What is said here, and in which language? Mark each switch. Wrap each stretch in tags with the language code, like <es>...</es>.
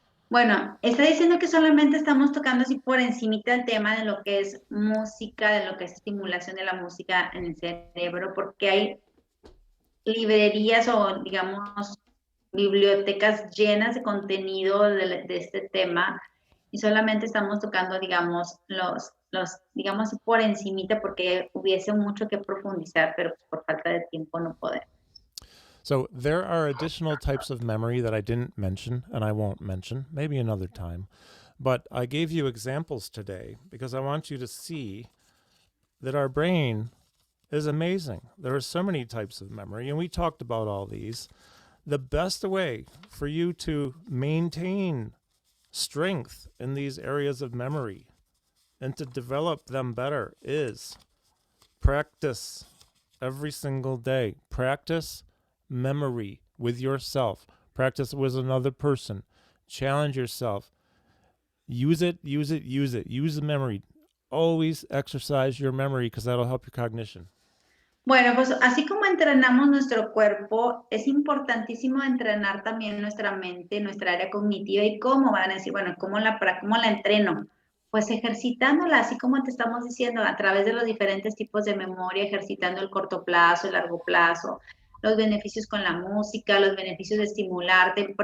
<es>Bueno, está diciendo que solamente estamos tocando así por encimita el tema de lo que es música, de lo que es estimulación de la música en el cerebro, porque hay librerías o, digamos, bibliotecas llenas de contenido de este tema y solamente estamos tocando, digamos, digamos, por encimita porque hubiese mucho que profundizar, pero por falta de tiempo no podemos.</es> <en>So there are additional types of memory that I didn't mention and I won't mention, maybe another time. But I gave you examples today because I want you to see that our brain is amazing. There are so many types of memory, and we talked about all these. The best way for you to maintain strength in these areas of memory and to develop them better is practice every single day. Practice memory with yourself. Practice with another person. Challenge yourself. Use it, use it, use it. Use the memory. Always exercise your memory because that'll help your cognition.</en> <es>Bueno, pues así como entrenamos nuestro cuerpo, es importantísimo entrenar también nuestra mente, nuestra área cognitiva. ¿Y cómo? Van a decir, bueno, ¿cómo la entreno? Pues ejercitándola, así como te estamos diciendo, a través de los diferentes tipos de memoria, ejercitando el corto plazo, el largo plazo, los beneficios con la música, los beneficios de estimularte.</es>